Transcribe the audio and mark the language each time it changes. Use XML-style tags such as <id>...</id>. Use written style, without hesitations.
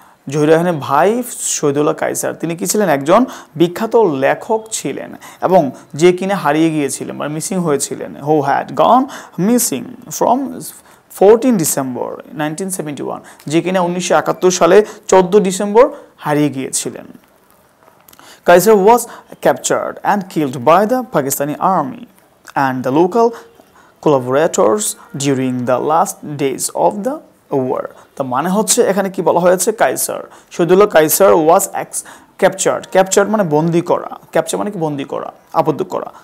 <bn>জহির রায়হানের ভাই শহীদুল্লাহ কায়সার তিনি কি ছিলেন একজন বিখ্যাত লেখক ছিলেন এবং যে কিনা হারিয়ে গিয়েছিলেন বা মিসিং হয়েছিলেন,</bn> <en>who had gone missing from 14 December 1971,</en> <bn>যে কিনা 1971 সালে 14 ডিসেম্বর হারিয়ে গিয়েছিলেন।</bn> <en>Kaiser was captured and killed by the Pakistani army and the local collaborators during the last days of the war.</en> <bn>তো মানে হচ্ছে এখানে কি বলা হয়েছে, কাইসার শহীদুল্লাহ কাইসার</bn> <en>was captured</en> <bn>মানে বন্দী করা, ক্যাপচার মানে কি বন্দী করা, আবদ্ধ করা।</bn>